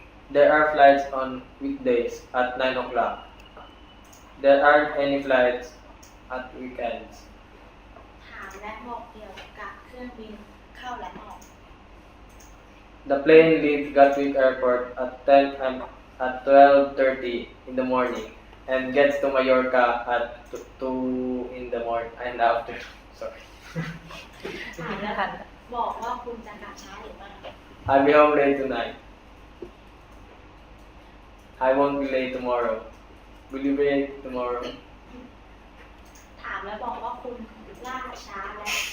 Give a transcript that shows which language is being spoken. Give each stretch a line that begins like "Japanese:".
English: There are flights on weekdays at 9 o'clock. There aren't any flights at weekends.
Thai: ถามและบอกเกี่ยวกับเครื่องบินเข้าและออก
English: The plane leaves Gatwick Airport at 12:30 in the morning and gets to Mallorca at 2 in the morning and after. Sorry.
Thai: ถามและบอกว่าคุณจะกลับช้าหรือไม่
English: I'll be home late tonight. I won't be late tomorrow. Will you be late tomorrow?
Thai: ถามและบอกว่าคุณล่าช้าและ